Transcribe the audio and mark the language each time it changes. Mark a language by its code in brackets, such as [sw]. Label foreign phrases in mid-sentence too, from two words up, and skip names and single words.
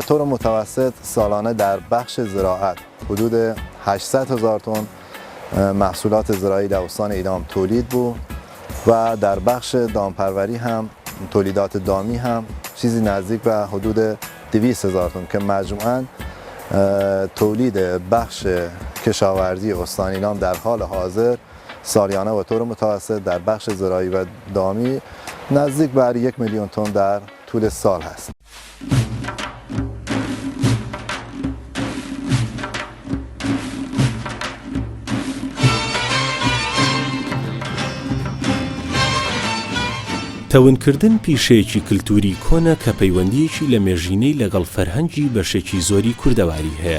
[fa] طور متوسط سالانه در بخش زراعت حدود 800,000 تن محصولات زراعی در استان ایلام تولید بود و در بخش دامپروری هم تولیدات دامی هم چیزی نزدیک به حدود 200,000 تن که مجموعاً تولید بخش کشاورزی استان ایلام در حال حاضر سالیانه و طور متوسط در بخش زراعی و دامی نزدیک بر 1,000,000 تن در طول سال هست. [ckb] تەونکردن پیشەیەکی کللتوری کۆنە کە پەیوەندیەکی لە مێژینەی لەگەڵ فەرهەنگی بەشێکی زۆری کوردەواری هەیە.